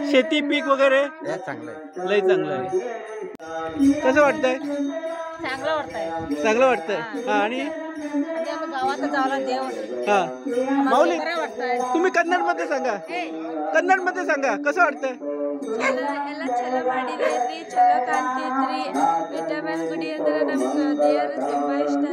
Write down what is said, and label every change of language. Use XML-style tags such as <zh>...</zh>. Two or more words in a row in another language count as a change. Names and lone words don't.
<mr>शेती पीक वगैरे हे चांगलं आहे. लय चांगलं आहे. कसं वाटतंय? चांगलं वाटतंय. चांगलं वाटतंय. हा, आणि आणि आम्ही गावात जावला देव हा माऊली बरं वाटतंय. तुम्ही कन्नडमध्ये सांगा. कन्नडमध्ये सांगा कसं वाटतंय?</mr> <kn>ಎಲ್ಲ ಚಲೋ ಮಾಡಿದ್ರಿ, ಚಲೋ ಕಾಣ್ತಿದ್ರಿ, ವಿಟಮಿನ್ ಗುಡಿ ಅಂದ್ರೆ ನಮ್ಗೆ ದೇವ್ರ ತುಂಬಾ</kn>